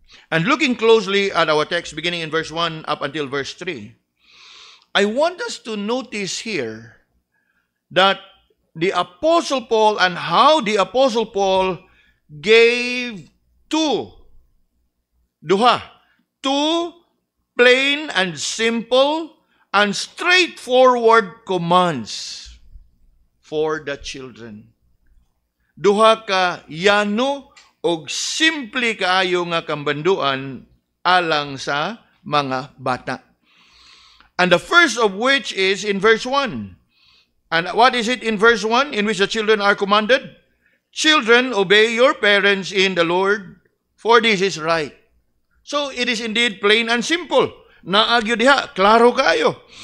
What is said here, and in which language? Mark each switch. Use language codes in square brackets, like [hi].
[en] And looking closely at our text, beginning in verse 1 up until verse 3, I want us to notice here that the Apostle Paul and how the Apostle Paul gave two plain and simple and straightforward commands for the children. [ceb] Duha ka yano og simple kaayo nga kambanduan alang sa mga bata. [en] And the first of which is in verse 1. And what is it in verse 1 in which the children are commanded? Children, obey your parents in the Lord, for this is right. So it is indeed plain and simple. [ceb] Naagyo diha, klaro kayo.